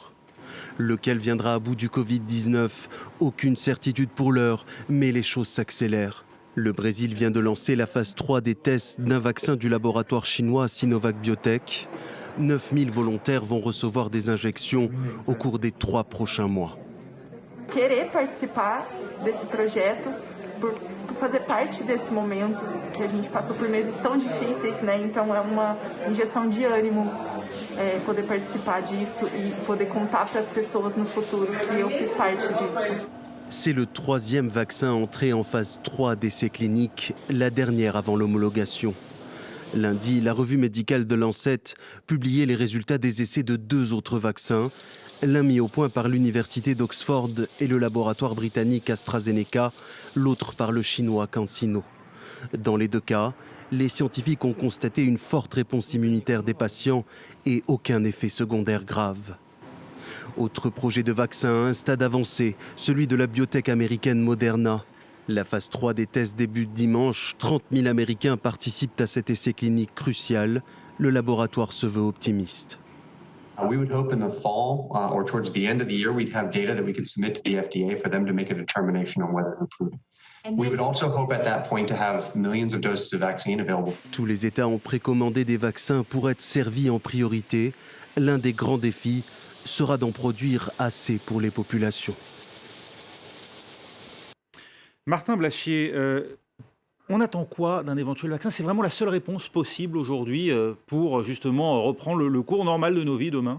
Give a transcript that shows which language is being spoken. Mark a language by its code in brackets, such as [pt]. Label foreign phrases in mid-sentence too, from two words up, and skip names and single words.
[fr] Lequel viendra à bout du Covid-19? Aucune certitude pour l'heure, mais les choses s'accélèrent. Le Brésil vient de lancer la phase 3 des tests d'un vaccin du laboratoire chinois Sinovac Biotech. 9000 volontaires vont recevoir des injections au cours des 3 prochains mois. [pt] Querer participar desse projeto, por fazer parte desse momento que a gente passou por meses tão difíceis, né? Então é uma injeção de ânimo poder participar disso e poder contar para as pessoas no futuro que eu fiz parte disso. [fr] C'est le 3e vaccin entré en phase 3 d'essais cliniques, la dernière avant l'homologation. Lundi, la revue médicale de Lancet publiait les résultats des essais de 2 autres vaccins, l'un mis au point par l'université d'Oxford et le laboratoire britannique AstraZeneca, l'autre par le chinois CanSino. Dans les 2 cas, les scientifiques ont constaté une forte réponse immunitaire des patients et aucun effet secondaire grave. Autre projet de vaccin à un stade avancé, celui de la biotech américaine Moderna. La phase 3 des tests débute dimanche. 30 000 Américains participent à cet essai clinique crucial. Le laboratoire se veut optimiste. [en] We would hope in the fall or towards the end of the year we'd have data that we could submit to the FDA for them to make a determination on whether to approve it. We would also hope at that point to have millions of doses of vaccine available. [fr] Tous les États ont précommandé des vaccins pour être servis en priorité. L'un des grands défis sera d'en produire assez pour les populations. Martin Blachier, on attend quoi d'un éventuel vaccin? C'est vraiment la seule réponse possible aujourd'hui pour justement reprendre le cours normal de nos vies demain?